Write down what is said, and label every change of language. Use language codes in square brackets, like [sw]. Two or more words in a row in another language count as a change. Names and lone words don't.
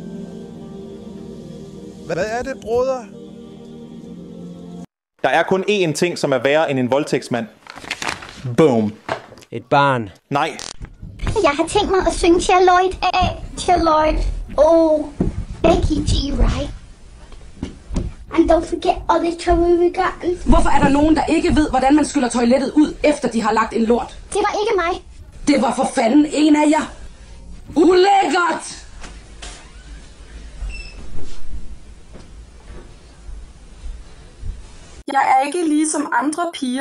[da] Hvad er det, broder? Der er kun én ting, som er værre end en voldtægtsmand. Boom. Et barn. Nej. Jeg har tænkt mig at synge Charlotte af. Charlotte. [en] Becky G, right? And don't forget all the trouble we got. [da] Hvorfor er der nogen, der ikke ved, hvordan man skyller toilettet ud, efter de har lagt en lort? Det var ikke mig. Det var for fanden en af jer. Ulækkert! Jeg er ikke ligesom andre piger.